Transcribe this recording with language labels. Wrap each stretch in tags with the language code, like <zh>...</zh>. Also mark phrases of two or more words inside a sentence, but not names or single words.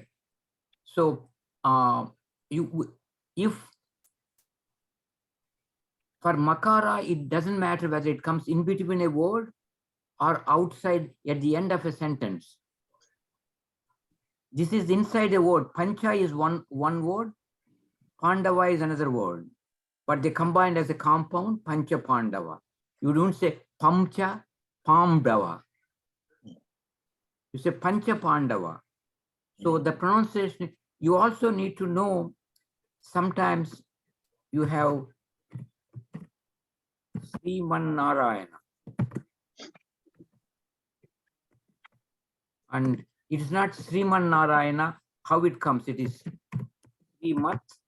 <en>So if for makara, it doesn't matter whether it comes in between a word or outside at the end of a sentence. This is inside a word. Pancha is one word, Pandava is another word, but they combined as a compound, Pancha Pandava. You don't say Pamcha Pamdava. You say Pancha Pandava. So the pronunciation, you also need to know, sometimes you have Sriman Narayana. And it is not Sriman Narayana, how it comes, it is Srimat</en>